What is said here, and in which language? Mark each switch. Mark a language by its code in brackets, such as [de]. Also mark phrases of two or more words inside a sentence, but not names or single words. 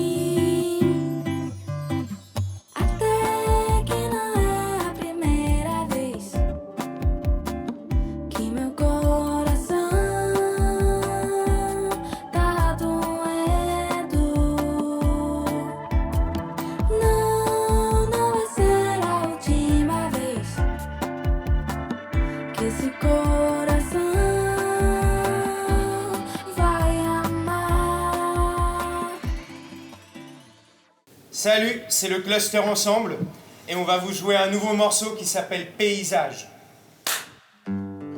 [pt] Até que não é a primeira vez que meu coração tá doendo. Não vai ser a última vez que esse coração vai amar. [fr] Salut, c'est le Cluster Ensemble et on va vous jouer un nouveau morceau qui s'appelle Paysage.